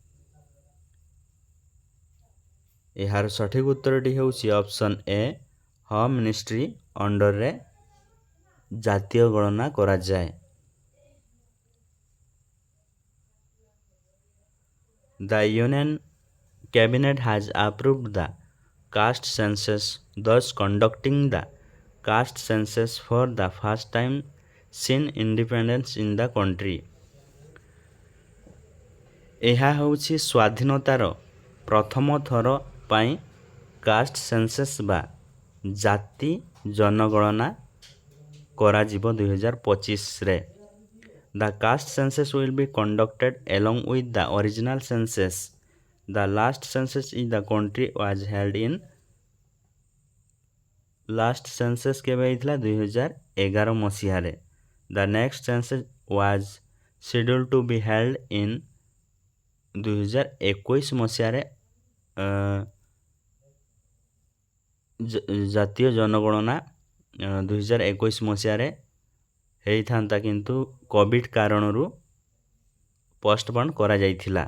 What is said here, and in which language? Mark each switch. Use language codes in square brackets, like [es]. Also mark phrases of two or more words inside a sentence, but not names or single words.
[or] ଏହାର ସଠିକ୍ ଉତ୍ତରଟି ହେଉଛି [en] option A, home ministry [or] ଅଣ୍ଡରରେ ଜାତୀୟ ଗଣନା କରାଯାଏ। [en] the union cabinet has approved the caste census, thus conducting the caste census for the first time since independence in the country. [or] ଏହା ହେଉଛି ସ୍ୱାଧୀନତାର ପ୍ରଥମ ଥର ପାଇଁ [en] caste census [or] ବା ଜାତି ଜନଗଣନା କରାଯିବ 2025ରେ। [en] The caste census will be conducted along with the original census. The last census in the country was held in [or] ଲାଷ୍ଟ ସେନ୍ସସ୍ କେବେ ହେଇଥିଲା? 2011 ମସିହାରେ। [en] the next census was scheduled to be held in 2021 ମସିହାରେ। [or] ଜାତୀୟ ଜନଗଣନା 2021 ମସିହାରେ ହେଇଥାନ୍ତା, କିନ୍ତୁ କୋଭିଡ୍ କାରଣରୁ ପୋଷ୍ଟପୋନ୍ କରାଯାଇଥିଲା।